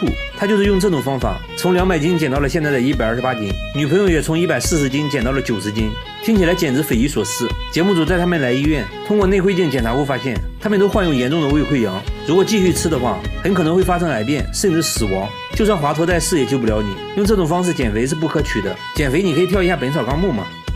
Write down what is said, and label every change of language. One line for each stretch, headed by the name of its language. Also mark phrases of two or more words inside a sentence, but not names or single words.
Chinese: 他就是用這種方法從200斤減到了現在的128斤，女朋友也從140斤減到了90斤，聽起來簡直匪夷所思。節目組帶他們來醫院，通過內窺鏡檢查後發現，他們都患有嚴重的胃潰瘍，如果繼續吃的話，很可能會發生癌變，甚至死亡。就算華佗在世也救不了你，用這種方式減肥是不可取的。減肥你可以跳一下《本草綱目》嘛。